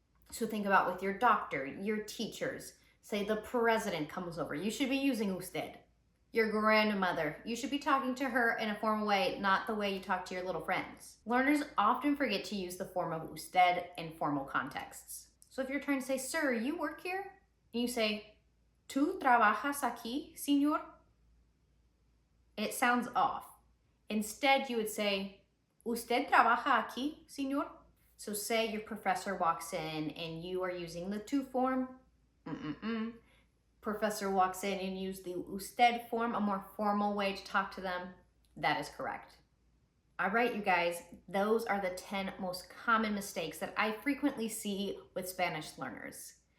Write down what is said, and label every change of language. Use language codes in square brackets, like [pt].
[en] So think about with your doctor, your teachers. Say the president comes over, you should be using usted. Your grandmother, you should be talking to her in a formal way, not the way you talk to your little friends. Learners often forget to use the form of usted in formal contexts. So if you're trying to say, sir, you work here? And you say, [es] ¿Tú trabajas aquí, señor? [en] It sounds off. Instead, you would say, [es] ¿Usted trabaja aquí, señor? [en] So say your professor walks in and you are using the tú form. Professor walks in and use the usted form, a more formal way to talk to them. That is correct. All right, you guys, those are the 10 most common mistakes that I frequently see with Spanish learners.